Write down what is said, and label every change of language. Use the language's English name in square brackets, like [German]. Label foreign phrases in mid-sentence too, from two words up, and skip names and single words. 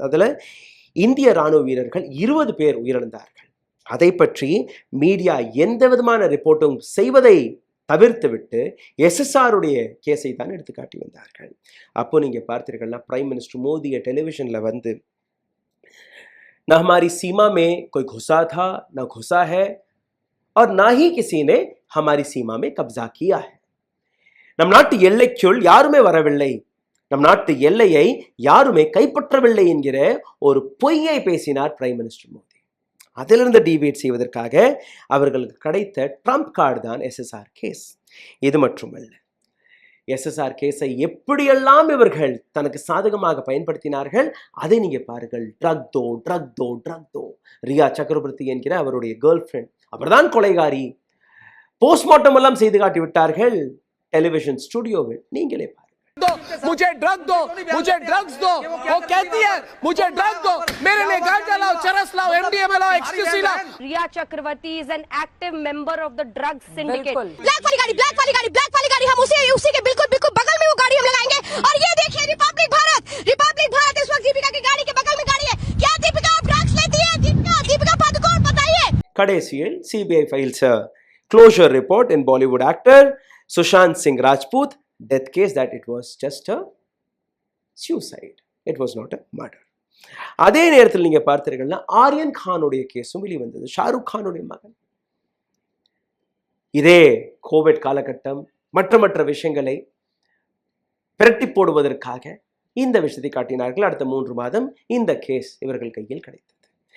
[Tamil] அதுல இந்திய ராணுவ வீரர்கள் 20 பேர் உயிரிழந்தார்கள். அதை பற்றி மீடியா எந்த விதமான ரிப்போர்ட்டும் செய்வதை தவிர்த்து விட்டு SSRுடைய கேஸை தான் எடுத்து காட்டி வந்தார்கள். அப்போ நீங்க பார்த்தீர்கள்னா [English] prime minister [Tamil] மோடியை டெலிவிஷன்ல வந்து, [Hindi] ना हमारी सीमा में कोई घुसा था, ना घुसा है, और ना ही किसी ने हमारी सीमा में कब्जा किया है. [Tamil] நம் நாட்டு எல்லைக்குள் யாருமே வரவில்லை, நம் நாட்டு எல்லையை யாருமே கைப்பற்றவில்லை என்கிற ஒரு பொய்யை பேசினார் [English] prime minister [Tamil] மோடி. அதிலிருந்து டிவியேட் செய்வதற்காக அவர்களுக்கு கிடைத்த [English] trump card [Tamil] தான் SSR கேஸ். இது மட்டுமல்ல, SSR கேஸை எப்படியெல்லாம் இவர்கள் தனக்கு சாதகமாக பயன்படுத்தினார்கள் அதை நீங்க பாருங்கள். [Hindi] ड्रग दो [Tamil] ரியா சக்கரவர்த்தி என்கிற அவருடைய [English] girl friend, [Tamil] அவர்தான் கொலைகாரி. போஸ்ட்மார்ட்டம் எல்லாம் செய்து காட்டி விட்டார்கள் [English] television studio. [Tamil] நீங்களே பாருங்கள். [Hindi] मुझे ड्रग दो, मुझे ड्रग्स दो, वो कहती है मुझे ड्रग दो, मेरे लिए गांजा लाओ, चरस लाओ, MDMA लाओ, एक्सटेसी लाओ. [English] Riya Chakravarti is an active member of the drug syndicate. [Hindi] ब्लैक वाली गाड़ी हम उसी के बिल्कुल बगल में वो गाड़ी हम लगाएंगे. और ये देखिए रिपब्लिक भारत इस वक्त दीपिका की गाड़ी के बगल में गाड़ी है. क्या दीपिका ड्रग्स लेती है? दीपिका पादुकोण, बताइए. [English] கடைசியில் CBI files a closure report in Bollywood actor Sushant Singh Rajput death case that it was just a suicide, it was not a murder. [Tamil] அதே நேரத்தில் நீங்க பார்த்தீர்கள்னா ஆரியன் கானுடைய கேஸும் வெளிவந்தது. ஷாருக் கானுடைய மகன். இதே கோவிட் காலகட்டம் மற்ற விஷயங்களை பிரட்டி போடுவதற்காக இந்த விஷயத்தை காட்டினார்கள். அடுத்த 3 மாதம் இந்த கேஸ் இவர்கள் கையில் கிடைத்தது.